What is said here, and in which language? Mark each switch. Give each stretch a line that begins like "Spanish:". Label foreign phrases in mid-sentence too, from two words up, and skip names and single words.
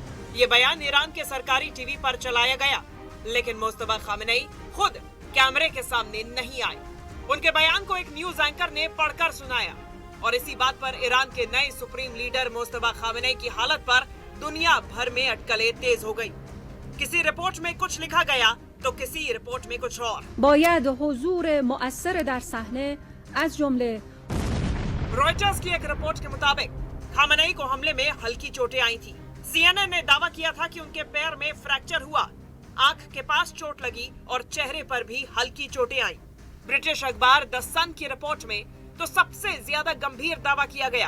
Hindi: ये बयान ईरान के सरकारी टीवी पर चलाया गया, लेकिन मोस्तफा खामेनेई खुद कैमरे के सामने नहीं आए। उनके बयान को एक न्यूज एंकर ने पढ़कर सुनाया और इसी बात पर ईरान के नए सुप्रीम लीडर मोस्तफा खामेनेई की हालत पर दुनिया भर में अटकलें तेज हो गई। किसी रिपोर्ट में कुछ लिखा गया तो किसी रिपोर्ट में कुछ और।
Persian: باید حضور مؤثر در صحنه از جمله
Hindi: रॉयटर्स की एक रिपोर्ट के मुताबिक खामेनेई को हमले में हल्की चोटें आई थी। CNN ने दावा किया था कि उनके पैर में फ्रैक्चर हुआ, आंख के पास चोट लगी और चेहरे पर भी हल्की चोटें आई। ब्रिटिश अखबार द सन की रिपोर्ट में तो सबसे ज्यादा गंभीर दावा किया गया।